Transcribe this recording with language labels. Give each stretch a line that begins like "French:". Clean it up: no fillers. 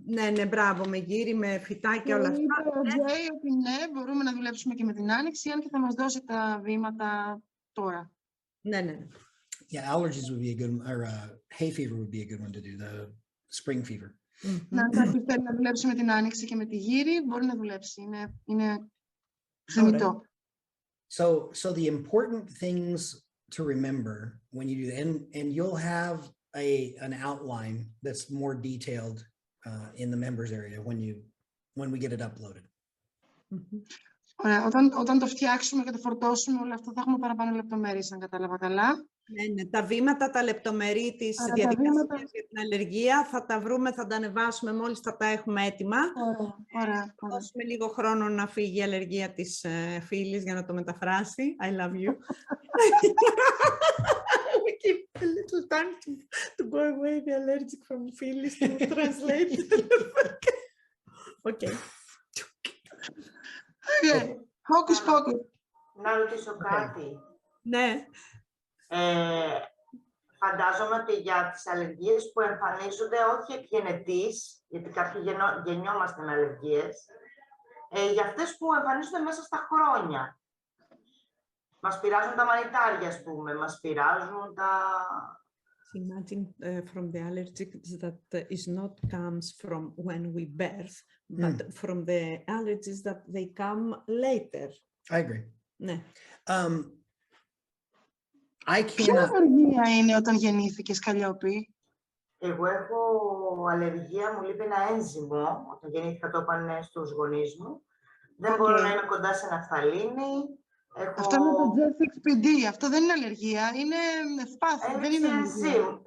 Greek: ναι, μπράβο, με γύρι, με φυτά και όλα αυτά. Είπε ο Τζέι ότι ναι, μπορούμε να δουλέψουμε και με την άνοιξη, αν και θα μας δώσει τα βήματα τώρα. Ναι.
English: Yeah, allergies would be a good one, or hay fever would be a good one to do, the spring fever.
Greek: Να θέλει να δουλέψει με την άνοιξη και με τη γύρι, μπορεί να δουλέψει. Είναι θεμιτό.
English: So the important things to remember when you do that, and you'll have an outline that's more detailed in the members area when we get it uploaded.
Greek: Ωραία, όταν το φτιάξουμε και το φορτώσουμε όλο αυτό θα έχουμε παραπάνω λεπτομέρειες, αν κατάλαβα καλά. Ναι, τα βήματα, τα λεπτομερή της διαδικασίας για την αλλεργία θα τα βρούμε, θα τα ανεβάσουμε μόλις θα τα έχουμε έτοιμα. Ωραία. Θα δώσουμε λίγο χρόνο να φύγει η αλλεργία της φίλης για να το μεταφράσει.
English: I love you. We keep a little time to go away the allergic from Phyllis to translate. Okay. Focus.
Greek: Να ρωτήσω κάτι. Ναι. Φαντάζομαι ότι για τις αλλεργίες που εμφανίζονται όχι εκγενετής, γιατί κάποιοι γεννιόμαστε με αλλεργίες, για αυτές που εμφανίζονται μέσα στα χρόνια. Μας πειράζουν τα μανιτάρια, ας πούμε, μας πειράζουν τα...
English: Imagine from the allergic that is not comes from when we birth, but from the allergies that they come later. I agree.
Greek: Ναι. Ποια αλλεργία είναι όταν γεννήθηκες, Καλλιόπη? Εγώ έχω αλλεργία, μου λείπει ένα ένζυμο, όταν γεννήθηκα το είπαν στους γονείς μου. Δεν μπορώ να είμαι κοντά σε ναφθαλίνη. Αυτό είναι το J6PD, αυτό δεν είναι αλλεργία, είναι ευπάθεια, δεν είναι αλλεργία.